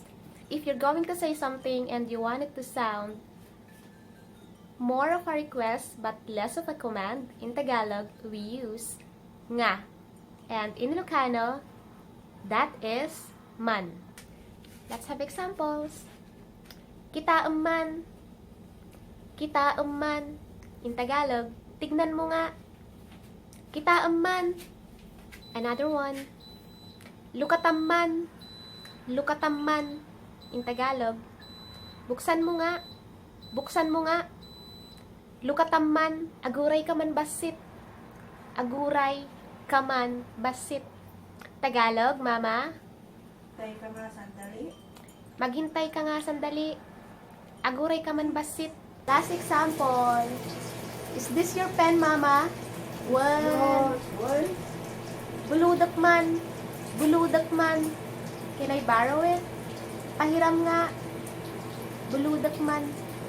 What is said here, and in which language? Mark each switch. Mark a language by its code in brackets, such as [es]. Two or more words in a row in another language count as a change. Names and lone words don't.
[en] If you're going to say something and you want it to sound more of a request but less of a command, in Tagalog, we use nga. And in Ilocano, that is man. Let's have examples. [ilo] Kitaem man. Kitaem man. [tl] In Tagalog, tignan mo nga. [ilo] Kitaem man. [en] Another one. [ilo] Lukatam man. Lukatam man. [tl] In Tagalog, buksan mo nga. Buksan mo nga. [ilo] Lukatam man. Aguray ka man bassit. Aguray ka man bassit. [en] Tagalog, mama. [tl] Tay ka nga sandali. Maghintay ka nga sandali. [ilo] Aguray ka man bassit. [en] Last example. Is this your pen, mama? What? [ilo] Buludek man. Buludek man. [en] Can I borrow it? [tl] Pahiram nga. [ilo] Buludek man.